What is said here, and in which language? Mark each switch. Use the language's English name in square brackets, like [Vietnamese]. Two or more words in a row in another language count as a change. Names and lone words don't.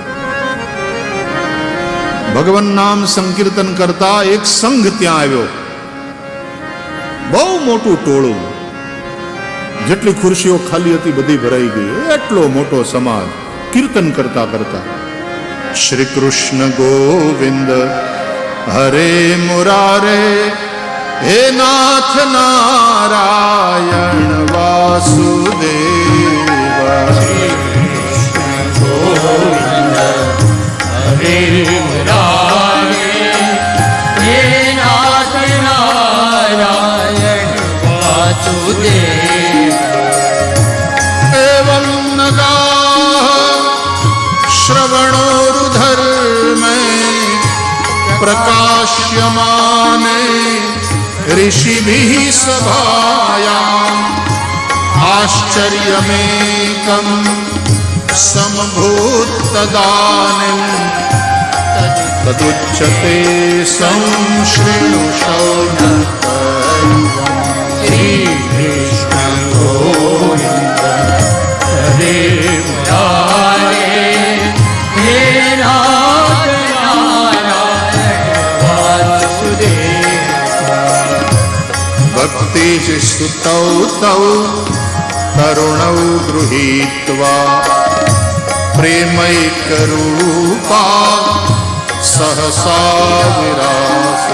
[Gujarati] ભગવાન નામ સંકીર્તન કરતા એક સંઘ ત્યાં આવ્યો, બહુ મોટું ટોળું, જેટલી ખુરશીઓ ખાલી હતી બધી ભરાઈ ગઈ, એટલો મોટો સમાજ કીર્તન કરતા કરતા [Sanskrit] श्री कृष्ण गोविंद हरे मुरारे हे नाथ नारायण वासुदेव हरे मुरारे हे नाथ नारायण वासुदेव. एवं नगाः श्रवणोरुधर्मे प्रकाश्यमाने ऋषिभिः सभायाम् आश्चर्यमेकं समभूत् तदानीं तदुच्यते संशृणु शौनकम्. श्री कृष्ण गोविंद हरे मुरारे हे नाथ नारायण वासुदेव. भक्ति स्तुतौ तौ तरुणौ गृहीत्वा प्रेमैकरूपा सहसा विरासे.